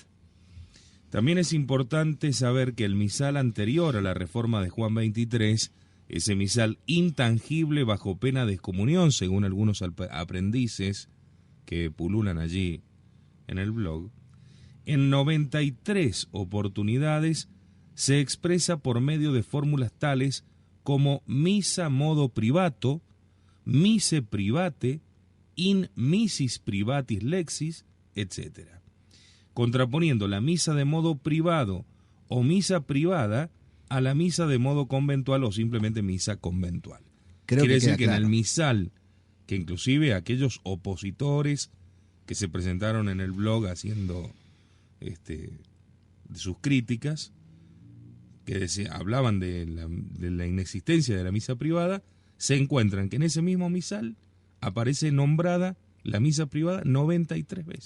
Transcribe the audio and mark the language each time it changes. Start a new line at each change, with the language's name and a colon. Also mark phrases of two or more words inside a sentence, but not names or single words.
Spanish: También es importante saber que el misal anterior a la reforma de Juan 23, ese misal intangible bajo pena de excomunión, según algunos aprendices que pululan allí en el blog, en 93 oportunidades se expresa por medio de fórmulas tales como misa
Latin: modo privato, mise private, in missis privatis lexis,
Spanish: etc., contraponiendo la misa de modo privado o misa privada a la misa de modo conventual o simplemente misa conventual. Quiere decir que claro. en el misal, que inclusive aquellos opositores que se presentaron en el blog haciendo de sus críticas, que hablaban de la inexistencia de la misa privada, se encuentran que en ese mismo misal aparece nombrada la misa privada 93 veces.